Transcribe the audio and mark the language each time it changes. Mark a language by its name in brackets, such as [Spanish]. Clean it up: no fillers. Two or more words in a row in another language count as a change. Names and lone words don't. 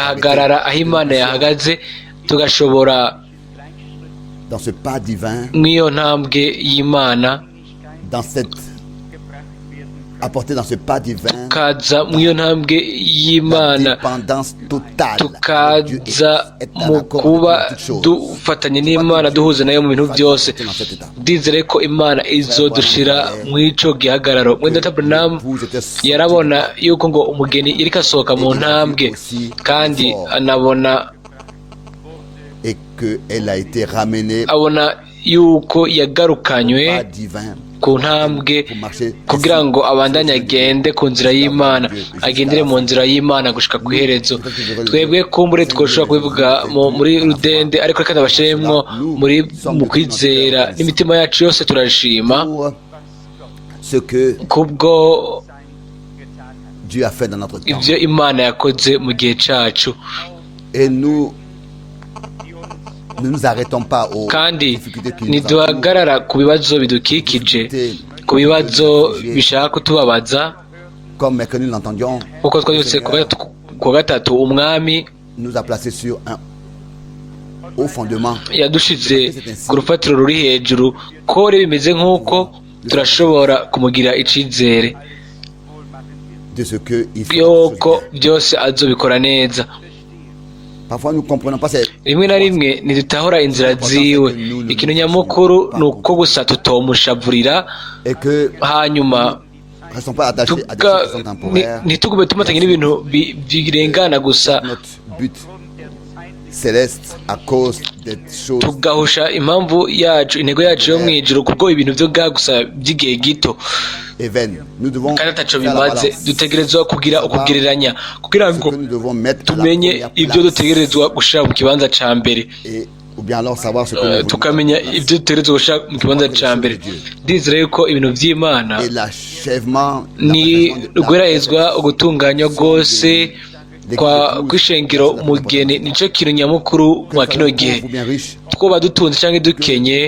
[Rundi] agahagarara aho Imana yahagaze. Tugashobora [French] Dans ce pas divin, [Rundi] mw'iyo ntambwe y'Imana, [French] dans cette apporter dans ce pas divin [Rundi] tukaza mw'iyo ntambwe y'Imana, [French] dépendance totale. Dieu [Rundi] tukaza [French] est en [Rundi] mu [French] accord [Rundi] kuba [French] avec toutes choses. [Rundi] dufatanye n'Imana, duhuza nayo mu bintu byose. [French] Dans cet état. [Rundi] Ndizere ko Imana izodushira mw'ico gihagararo. Mwenda Branham yarabona yuko ngo umugeni yariko asohoka mu ntambwe, kandi anabona [French] Et qu'elle a été ramenée [Rundi] abona yuko yagarukanywe [French] pas divin [Rundi] ku ntambwe [French] pour marcher [Rundi] kugira ngo abandanye agende ku nzira y'Imana, agendere mu nzira y'Imana gushika ku iherezo. Twebwe kumbure twoshobora kubivuga muri rudende, ariko reka ndabashiremwo mu kwizera n'imitima yacu yose. Turashima [French] pour ce que [Rundi] kubwo [French] Dieu a fait dans notre temps. [Rundi] ibyo Imana yakoze mu gihe cacu, [French] Et nous ne nous arrêtons pas aux [Rundi] kandi [French] difficultés qui nous [Rundi] ntiduhagarara ku bibazo bidukikije, ku bibazo bishaka kutubabaza. [French] comme que nous l'entendions, [Rundi] kuko twabyutse ku wa gatatu umwami [French] nous a placés sur un haut fondement. [Rundi] yadushize ku rufatiro ruri hejuru ko rero bimeze nk'uko turashobora kumugira icyizere [French] De ce que il fait [Rundi] yuko byose azobikora neza. [French] Parfois nous comprenons pas [Rundi] rimwe na rimwe ntidutahura inzira ziwe. Ikintu nyamukuru ni uko gusa tutomushavurira [French] et que [Rundi] hanyuma [French] restons pas attachés à des situations temporaires. [Rundi] ntitugume tumatanye n'ibintu birengana gusa [French] Notre but céleste à cause des choses [Rundi] tugahusha impamvu yacu intego yacu yo mu ijuru kubwo ibintu byo bwa gusa by'igihe gito [French] et vaines. Nous devons [Rundi] kandi ataco [French] faire la [Rundi] bimaze. [French] balance. [Rundi] dutegerezwa kugira ukugereranya kugira [French] Ce [Rundi] ngo [French] que nous devons mettre à la [Rundi] tumenye [French] première [Rundi] ibyo [French] place. [Rundi] dutegerezwa gushira mu kibanza ca mbere, [French] Et ou bien alors savoir ce que nous voulons [Rundi] tukamenya [French] mettre à la place. [Rundi] ibyo dutegerezwa gushira mu kibanza ca mbere. ndizera yuko ibintu vy'Imana [French] Et l'achèvement [Rundi] ni guherahezwa ugutunganywa rwose kw'ishengero mugeni nico kintu nyamukuru mwa kino gihe. [French] bien riche, [Rundi] twoba dutunze canke dukenye,